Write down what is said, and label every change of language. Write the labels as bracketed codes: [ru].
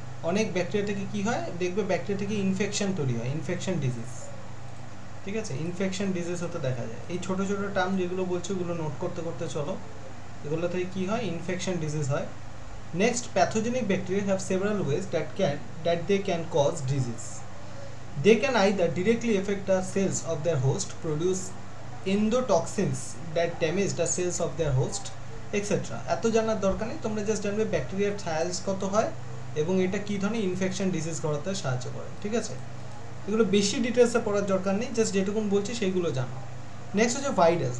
[bn] অনেক ব্যাকটেরিয়া থেকে কি হয়, দেখবে ব্যাকটেরিয়া থেকে ইনফেকশন তৈরি হয়, ইনফেকশন ডিজিজ। ঠিক আছে, ইনফেকশন ডিজিজ হতে দেখা যায়। এই ছোটো ছোটো টার্ম যেগুলো বলছে ওগুলো নোট করতে করতে চলো, এগুলো থেকে কী হয়, ইনফেকশন ডিজিজ হয়। [en] Next, pathogenic bacteria have several ways that they can cause disease. They can either directly affect the cells of their host, produce endotoxins that damage the cells of their host, etc. [bn] এত জানার দরকার নেই, তোমরা just জানবে ব্যাকটেরিয়ার size কত হয় এবং এটা কী ধরনের ইনফেকশন ডিজিজ করাতে সাহায্য করে। ঠিক আছে, এগুলো বেশি ডিটেলসে পড়ার দরকার নেই, জাস্ট যেটুকুন বলছি সেইগুলো জানো। নেক্সট হচ্ছে ভাইরাস।